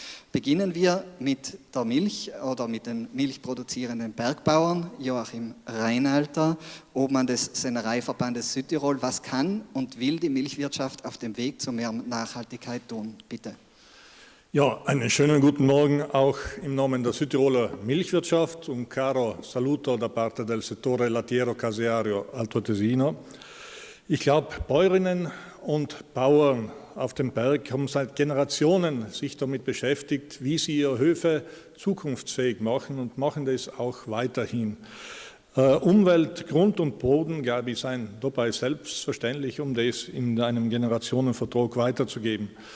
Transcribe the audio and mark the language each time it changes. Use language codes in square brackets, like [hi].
[de] Beginnen wir mit der Milch oder mit den milchproduzierenden Bergbauern, Joachim Reinalter, Obmann des Sennereiverbandes Südtirol. Was kann und will die Milchwirtschaft auf dem Weg zu mehr Nachhaltigkeit tun? Bitte. Ja, einen schönen guten Morgen auch im Namen der Südtiroler Milchwirtschaft. [it] Un caro saluto da parte del settore lattiero-caseario Alto Tesino. [de] Ich glaube, Bäuerinnen und Bauern auf dem Berg haben seit Generationen sich damit beschäftigt, wie sie ihre Höfe zukunftsfähig machen und machen das auch weiterhin. Umwelt, Grund und Boden, glaube ich, seien dabei selbstverständlich, um das in einem Generationenvertrag weiterzugeben.